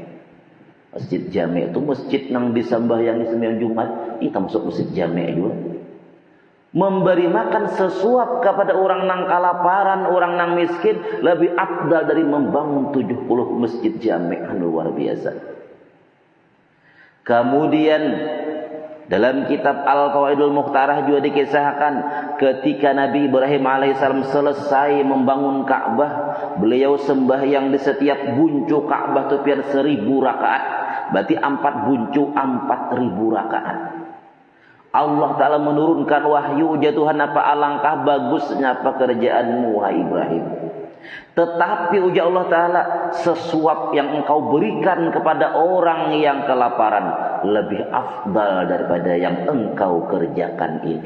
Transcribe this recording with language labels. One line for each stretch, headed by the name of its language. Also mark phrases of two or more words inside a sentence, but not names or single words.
Banjar: Masjid jami' itu masjid yang disembahyang sembahyang Jumat, itu masuk masjid jami' juga. Memberi makan sesuap kepada orang nang kelaparan, orang nang miskin lebih afdal dari membangun 70 masjid jami'. Luar biasa. Kemudian dalam kitab Al-Fawaidul Mukhtarah juga dikisahkan ketika Nabi Ibrahim alaihissalam selesai membangun Ka'bah, beliau sembahyang di setiap buncu Ka'bah itu pian 1000 rakaat. Berarti 4 buncu 4000 rakaat. Allah Ta'ala menurunkan wahyu, ujar Tuhan, apa alangkah bagusnya pekerjaanmu wahai Ibrahim. Tetapi ujar Allah Ta'ala, sesuap yang engkau berikan kepada orang yang kelaparan lebih afdal daripada yang engkau kerjakan ini.